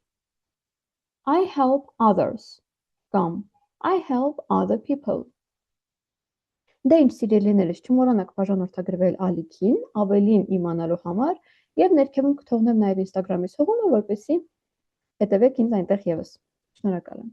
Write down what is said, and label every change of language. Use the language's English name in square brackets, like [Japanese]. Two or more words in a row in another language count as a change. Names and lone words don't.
[English] I help others. Կամ I help other people. [Armenian] Դե ինչ սիրելիներս, չմոռանաք բաժանորդագրվել ալիքին, ավելին իմանալու համար եւ ներքևում կթողնեմ նաեւ Instagram-ից հողումը, որպեսզի հետևեք ինձ այնտեղ եւս։ Շնորհակալ եմ։